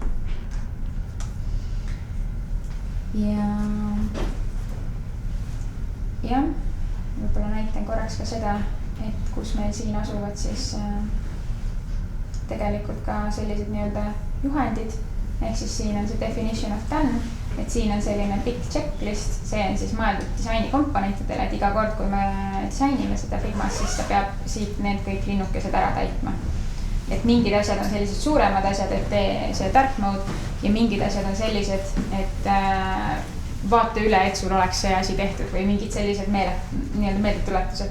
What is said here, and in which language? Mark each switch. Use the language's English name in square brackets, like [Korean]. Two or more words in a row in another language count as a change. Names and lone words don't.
[Estonian] Ja võib-olla näitan korraks ka seda, et kus meil siin asuvad siis tegelikult ka sellised nii-öelda juhendid. Ehk siis siin on see [English] definition of done, [Estonian] et siin on selline pikk checklist. See on siis mõeldud disaini komponentidele, et iga kord, kui me disainime seda Figmas, siis ta peab siit need kõik linnukesed ära täitma. Et mingid asjad on sellised suuremad asjad, et tee see [English] dark mode [Estonian] ja mingid asjad on sellised, et vaata üle, et sul oleks see asi tehtud või mingid sellised meeldetuletused.